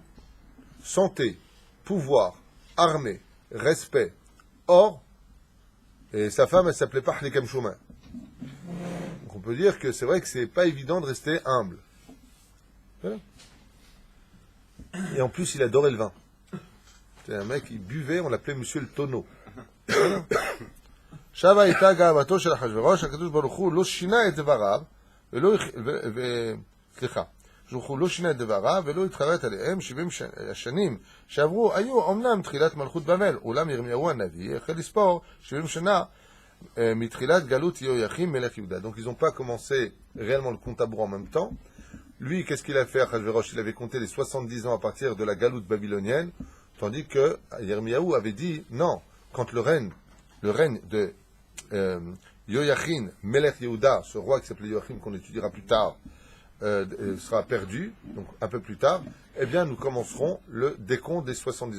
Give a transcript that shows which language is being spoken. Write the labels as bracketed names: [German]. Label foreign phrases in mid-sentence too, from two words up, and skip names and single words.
[French] Santé, pouvoir, armée, respect, or. Et sa femme, elle s'appelait pas Hlikam Shouman. Donc on peut dire que c'est vrai que c'est pas évident de rester humble. Voilà. Et en plus, il adorait le vin. C'est un mec, il buvait, on l'appelait Monsieur le Tonneau. [Hebrew] שבה הייתה גאוותו של אחשוורוש, הקדוש ברוך הוא לא שינה את דבריו, לא שינה את דבריו, ולא התחרט עליהם 70 השנים שעברו, היו אמנם תחילת מלכות בבל, אולם ירמיהו הנביא החל לספור 70 שנה מתחילת גלות יהויכין מלך יהודה. [French] Donc ils n'ont pas commencé réellement le compte à rebours en même temps. Lui, qu'est-ce qu'il a fait, Achashverosh? Il avait compté les 70 ans à partir de la galoute babylonienne, tandis que Yirmiyahu avait dit, non, quand le règne de Yoyachin, [Hebrew] מלך יהודה, [French] ce roi qui s'appelait Yoyachin, qu'on étudiera plus tard, sera perdu, donc un peu plus tard, eh bien nous commencerons le décompte des 70 ans.